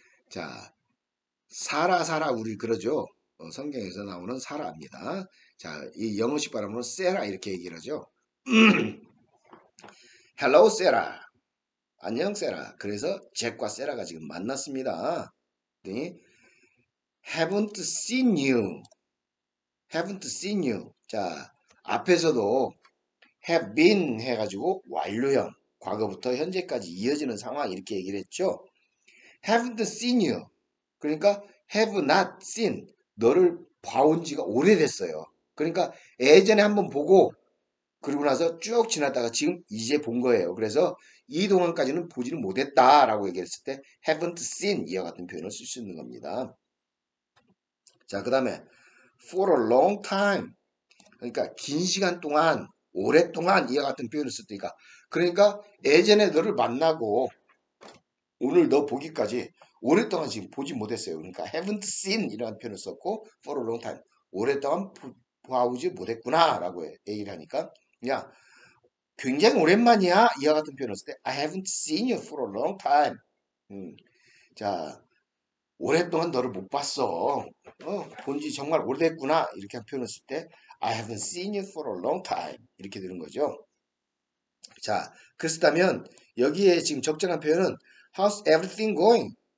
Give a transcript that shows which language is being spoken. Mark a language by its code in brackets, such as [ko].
[ko] 자, 사라 우리 그러죠. 성경에서 나오는 사라입니다. 자, 이 영어식 발음으로 세라 이렇게 얘기를 하죠. hello 세라. 안녕 세라. 그래서 잭과 세라가 지금 만났습니다. 그랬더니 [en] haven't seen you. haven't seen you. [ko] 자, 앞에서도 have been 해가지고 완료형, 과거부터 현재까지 이어지는 상황 이렇게 얘기를 했죠. [en] haven't seen you. [ko] 그러니까 [en] have not seen. [ko] 너를 봐온 지가 오래됐어요. 그러니까 예전에 한번 보고 그러고 나서 쭉 지났다가 지금 이제 본 거예요. 그래서 이 동안까지는 보지를 못했다라고 얘기했을 때 [en] haven't seen [ko] 이와 같은 표현을 쓸 수 있는 겁니다. 자, 그 다음에 [en] for a long time. [ko] 그러니까 긴 시간 동안, 오랫동안 이와 같은 표현을 썼으니까. 그러니까 예전에 너를 만나고 오늘 너 보기까지 오랫동안 지금 보지 못했어요. 그러니까 [en] haven't seen [ko] 이라는 표현을 썼고 [en] for a long time. [ko] 오랫동안 봐오지 못했구나 라고 얘기를 하니까 그냥 굉장히 오랜만이야 이와 같은 표현을 쓸 때 [en] I haven't seen you for a long time. [ko] 자, 오랫동안 너를 못 봤어. 본지 정말 오래됐구나. 이렇게 한 표현을 쓸 때 [en] I haven't seen you for a long time. [ko] 이렇게 되는 거죠. 자, 그렇다면 여기에 지금 적절한 표현은 [en] How's everything going?